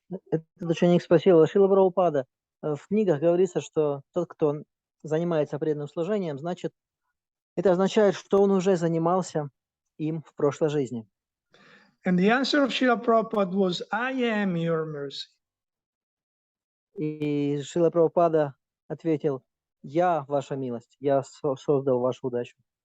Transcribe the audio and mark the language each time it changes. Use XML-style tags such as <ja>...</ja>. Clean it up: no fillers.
<ru>Этот ученик спросил: Шрила Прабхупада, в книгах говорится, что тот, кто занимается преданным служением, значит, это означает, что он уже занимался им в прошлой жизни.</ru> <en>And the answer of Srila Prabhupada was, I am your mercy.</en> <ru>И Шрила Прабхупада ответил: я ваша милость, я создал вашу удачу.</ru>